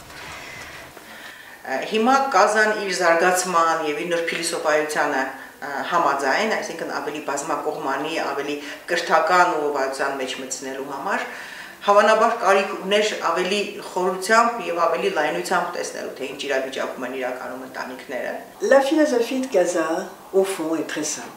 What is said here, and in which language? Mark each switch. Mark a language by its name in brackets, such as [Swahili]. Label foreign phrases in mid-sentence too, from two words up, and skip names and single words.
[Armenian] Հիմա Կազան իր զարգացման եւ իր նոր փիլիսոփայությանը համաձայն, այսինքն ավելի բազմակողմանի, ավելի կրթական ուղղվածության մեջ մտցնելու համար, հավանաբար կարիք ուներ ավելի խորությամբ եւ ավելի լայնությամբ տեսնելու, թե ինչ իրավիճակում են իրականում ընտանիքները։ [French] La philosophie de Casa, au fond, est très simple.